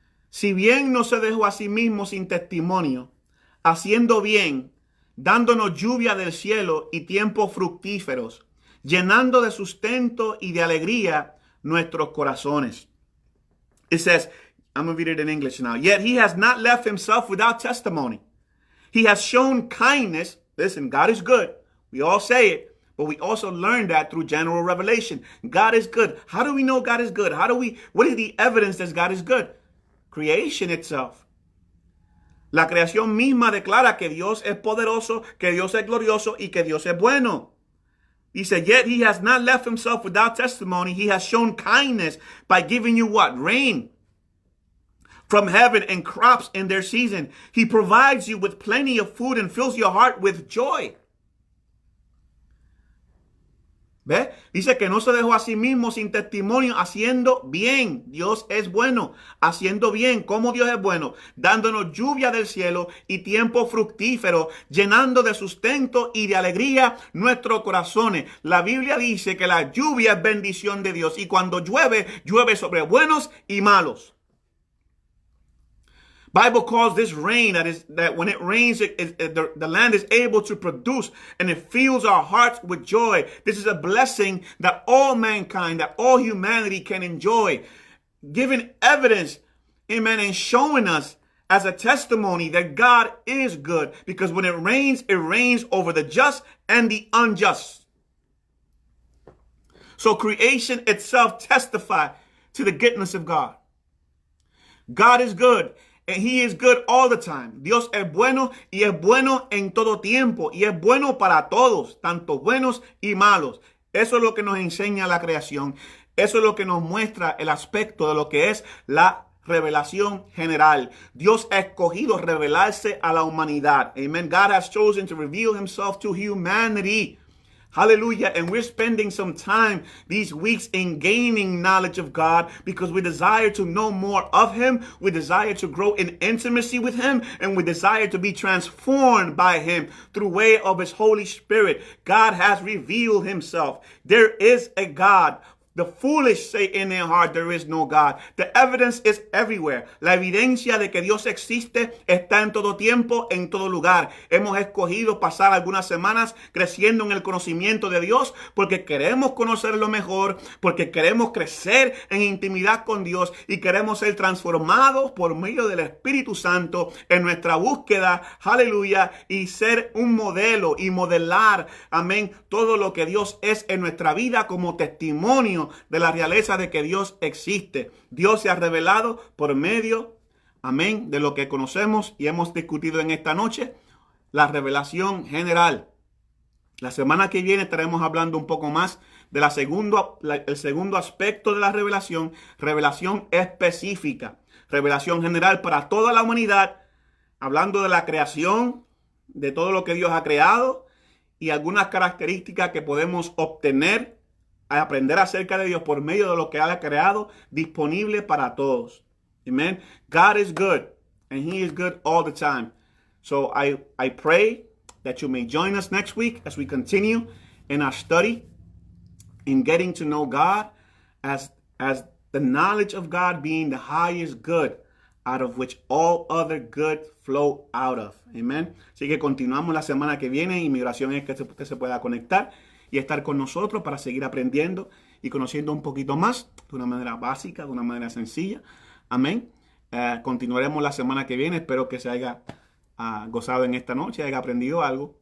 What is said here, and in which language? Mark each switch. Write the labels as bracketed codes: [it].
[es] Si bien no se dejó a sí mismo sin testimonio, haciendo bien, dándonos lluvia del cielo y tiempos fructíferos, llenando de sustento y de alegría nuestros corazones. [en] It says, I'm going to read it in English now. Yet he has not left himself without testimony. He has shown kindness. Listen, God is good. We all say it, but we also learn that through general revelation. God is good. How do we know God is good? What is the evidence that God is good? Creation itself. La creación misma declara que Dios es poderoso, que Dios es glorioso y que Dios es bueno. He said, yet he has not left himself without testimony. He has shown kindness by giving you what? Rain from heaven and crops in their season. He provides you with plenty of food and fills your heart with joy. [es] ¿Ve? Dice que no se dejó a sí mismo sin testimonio, haciendo bien. Dios es bueno, haciendo bien. ¿Cómo Dios es bueno? Dándonos lluvia del cielo y tiempo fructífero, llenando de sustento y de alegría nuestros corazones. La Biblia dice que la lluvia es bendición de Dios y cuando llueve, llueve sobre buenos y malos. [en] Bible calls this rain that when it rains, the land is able to produce and it fills our hearts with joy. This is a blessing that all mankind, that all humanity can enjoy. Giving evidence, amen, and showing us as a testimony that God is good. Because when it rains over the just and the unjust. So creation itself testifies to the goodness of God. God is good. And he is good all the time. [es] Dios es bueno y es bueno en todo tiempo. Y es bueno para todos, tanto buenos y malos. Eso es lo que nos enseña la creación. Eso es lo que nos muestra el aspecto de lo que es la revelación general. Dios ha escogido revelarse a la humanidad. Amen. [en] God has chosen to reveal himself to humanity. Hallelujah. And we're spending some time these weeks in gaining knowledge of God because we desire to know more of him. We desire to grow in intimacy with him and we desire to be transformed by him through way of his Holy Spirit. God has revealed himself. There is a God. The foolish say in their heart, there is no God. The evidence is everywhere. [es] La evidencia de que Dios existe está en todo tiempo, en todo lugar. Hemos escogido pasar algunas semanas creciendo en el conocimiento de Dios porque queremos conocerlo mejor, porque queremos crecer en intimidad con Dios y queremos ser transformados por medio del Espíritu Santo en nuestra búsqueda, aleluya, y ser un modelo y modelar, amén, todo lo que Dios es en nuestra vida como testimonio de la realeza de que Dios existe. Dios se ha revelado por medio, amén, de lo que conocemos y hemos discutido en esta noche, la revelación general. La semana que viene estaremos hablando un poco más de el segundo aspecto de la revelación, revelación específica, revelación general para toda la humanidad, hablando de la creación, de todo lo que Dios ha creado y algunas características que podemos obtener al aprender acerca de Dios por medio de lo que ha creado disponible para todos. Amen. [en] God is good and He is good all the time. So I pray that you may join us next week as we continue in our study in getting to know God as the knowledge of God being the highest good, out of which all other good flow out of. Amen. [es] Así que continuamos la semana que viene y mi oración es que usted se pueda conectar y estar con nosotros para seguir aprendiendo y conociendo un poquito más de una manera básica, de una manera sencilla. Amén. Continuaremos la semana que viene. Espero que se haya gozado en esta noche, haya aprendido algo.